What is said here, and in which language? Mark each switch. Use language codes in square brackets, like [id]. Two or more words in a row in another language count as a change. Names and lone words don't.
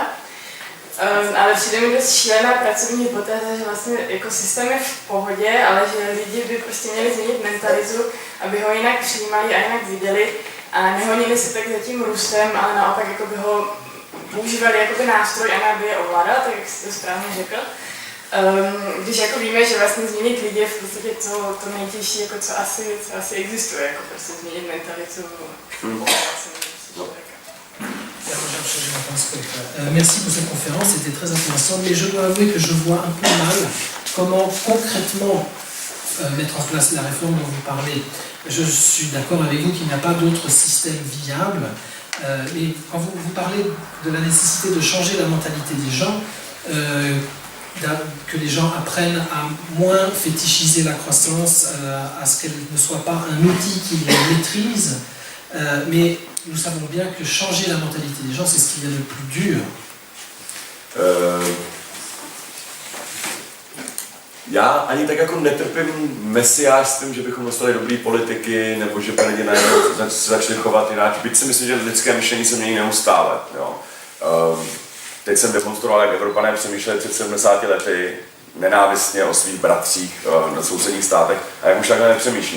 [cs] Ale přijde mi dost šílená pracovní hypotéza, že vlastně jako systém je v pohodě, ale že lidi by prostě měli změnit mentalitu, aby ho jinak přijímali a jinak viděli a nehonili se tak za tím růstem, ale naopak jako by ho používali jako nástroj a aby je ovládal, tak jak jsi to správně řekl. Když jako víme, že vlastně změnit lidi je v podstatě to nejtěžší, jako co asi existuje, jako prostě změnit mentalitu. [fr] Merci pour cette conférence, c'était très intéressant, mais je dois avouer que je vois un peu mal comment concrètement mettre en place la réforme dont vous parlez. Je suis d'accord avec vous qu'il n'y a pas d'autre système viable, mais quand vous parlez de la nécessité de changer la mentalité des gens, que les gens apprennent à moins fétichiser la croissance, à ce qu'elle ne soit pas un outil qu'ils maîtrisent, mais nous savons bien que changer la mentalité des gens, c'est ce qu'il y a de plus dur. [cs] Já ani tak jako netrpím mesiářstvím, že bychom dostali dobrý politiky, nebo že by lidi najednou začali chovat jinak. Byť si myslím, že lidské myšlení se mění neustále. Jo. Teď jsem demonstroval, jak Evropané přemýšleli před 70 lety nenávistně o svých bratřích na sousedních státech a jak už takhle nepřemýšlíme.